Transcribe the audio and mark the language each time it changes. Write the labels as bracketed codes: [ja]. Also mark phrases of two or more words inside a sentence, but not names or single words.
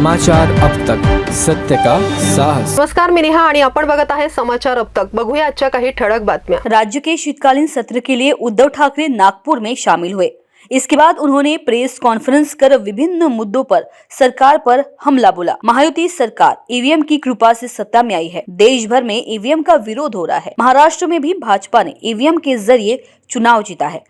[hi] समाचार अब तक, सत्य का साहस। [mr] नमस्कार, मी नेहा आणि आपण बघत आहे समाचार अब तक। बघूया आजच्या काही ठळक बातम्या। [hi] राज्य के शीतकालीन सत्र के लिए उद्धव ठाकरे नागपुर में शामिल हुए। इसके बाद उन्होंने प्रेस कॉन्फ्रेंस कर विभिन्न मुद्दों पर सरकार पर हमला बोला। महायुति सरकार ईवीएम की कृपा से सत्ता में आई है। देश भर में ईवीएम का विरोध हो रहा है। महाराष्ट्र में भी भाजपा ने ईवीएम के जरिए चुनाव जीता है।